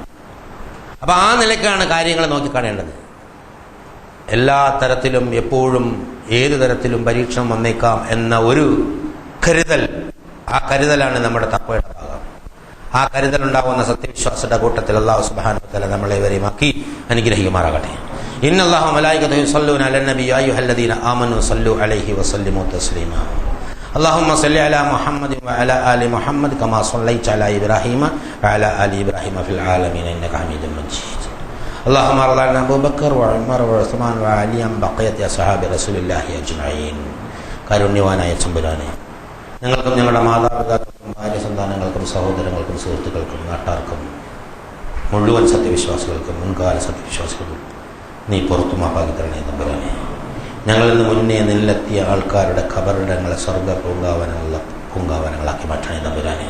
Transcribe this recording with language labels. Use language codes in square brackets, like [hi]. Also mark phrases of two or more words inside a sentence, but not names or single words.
[ml] അപ്പൊ ആ നിലയ്ക്കാണ് കാര്യങ്ങൾ നോക്കിക്കാണേണ്ടത്. എല്ലാ തരത്തിലും എപ്പോഴും ഏതു തരത്തിലും പരീക്ഷണം വന്നേക്കാം എന്ന ഒരു കരുതൽ, ആ കരുതലാണ് നമ്മുടെ തഖ്വയുടെ ഭാഗം. ആ കരുതലുണ്ടാവുന്ന സത്യവിശ്വാസയുടെ കൂട്ടത്തിൽ അല്ലാഹു [ar] سبحانه وتعالى [ml] നമ്മളെ ഇവരെയുമാക്കി അനുഗ്രഹിക്കുമാറാകട്ടെ. [ar] إن الله وملائكته يصلون على النبي يا أيها الذين آمنوا صلوا عليه وسلموا تسليما. اللهم صل على محمد وعلى آل محمد كما صليت على إبراهيم وعلى آل إبراهيم في العالمين إنك حميد مجيد. اللهم ارض عن أبو بكر وعمر وعثمان وعلي بقية أصحاب رسول الله أجمعين. [ml] കാരുണ്യവാനായ തമ്പുരാനെ, ഞങ്ങൾക്കും ഞങ്ങളുടെ മാതാപിതാക്കൾക്കും ഭാര്യ സന്താനങ്ങൾക്കും സഹോദരങ്ങൾക്കും സുഹൃത്തുക്കൾക്കും നാട്ടാർക്കും മുഴുവൻ സത്യവിശ്വാസികൾക്കും മുൻകാല സത്യവിശ്വാസികൾക്കും നീ പുറത്തു മാപ്പാക്കി തരണേ തമ്പുരാനെ. ഞങ്ങളിൽ നിന്ന് മുന്നേ നിന്നെത്തിയ ആൾക്കാരുടെ ഖബറിടങ്ങളെ സ്വർഗ്ഗ പൂങ്കാവനങ്ങളാക്കി മാറ്റണേ തമ്പുരാനെ.